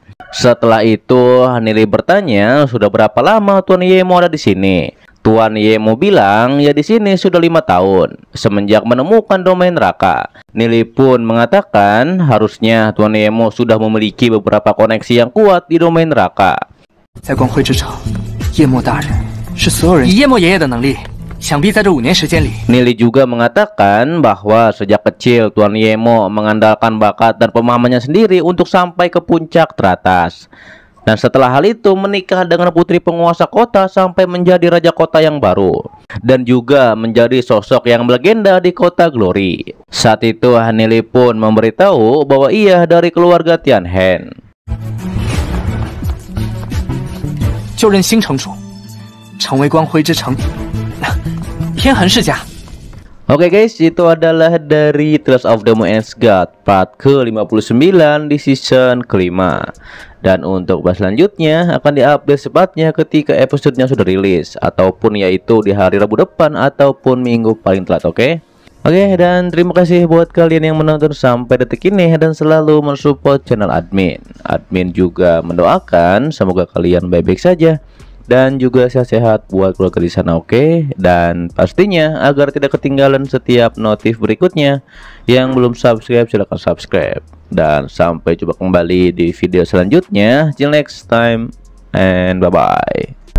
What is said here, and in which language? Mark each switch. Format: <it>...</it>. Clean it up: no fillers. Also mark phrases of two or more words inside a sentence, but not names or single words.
<id>Setelah itu, Nili bertanya sudah berapa lama Tuan Yemo ada di sini. Tuan Yemo bilang ya di sini sudah 5 tahun semenjak menemukan domain neraka. Nili pun mengatakan harusnya Tuan Yemo sudah memiliki beberapa koneksi yang kuat di domain neraka.</id> <zh>在光辉之城，夜幕大人是所有人以夜幕爷爷的能力，想必在这5年时间里。</zh> <id>Nili juga mengatakan bahwa sejak kecil Tuan Yemo mengandalkan bakat dan pemahamannya sendiri untuk sampai ke puncak teratas. Dan setelah hal itu menikah dengan putri penguasa kota sampai menjadi raja kota yang baru. Dan juga menjadi sosok yang melegenda di kota Glory. Saat itu Nili pun memberitahu bahwa ia dari keluarga Tianhen.</id> <zh>就任新城主，成为光辉之城天痕世家。</zh> <id>Oke guys, itu adalah dari Tales of the Moon God part ke-59 di season kelima. Dan untuk bahas selanjutnya akan diupdate secepatnya ketika episodenya sudah rilis, ataupun yaitu di hari Rabu depan ataupun minggu paling telat, oke? Oke, dan terima kasih buat kalian yang menonton sampai detik ini dan selalu mensupport channel admin. Admin juga mendoakan semoga kalian baik-baik saja dan juga sehat-sehat buat keluarga di sana, oke? Dan pastinya agar tidak ketinggalan setiap notif berikutnya, yang belum subscribe silahkan subscribe. Dan sampai jumpa kembali di video selanjutnya.</id> <en>Till next time and bye-bye.</en>